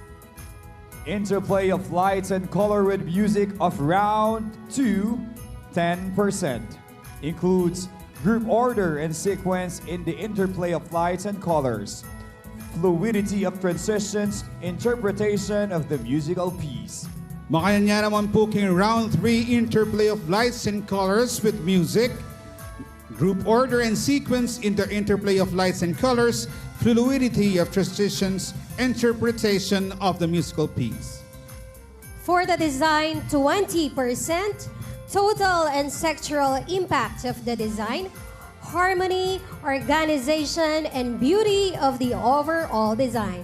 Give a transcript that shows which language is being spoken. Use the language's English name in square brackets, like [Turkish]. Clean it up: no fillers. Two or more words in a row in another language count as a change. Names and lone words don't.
[English] Interplay of lights and color with music of round 2, 10%. Includes group order and sequence in the interplay of lights and colors, fluidity of transitions, interpretation of the musical piece. [Pampanga] Makanya naman po king [English] round 3, interplay of lights and colors with music, group order and sequence in the interplay of lights and colors, fluidity of transitions, interpretation of the musical piece. For the design, 20%, total and sectoral impact of the design, harmony, organization, and beauty of the overall design.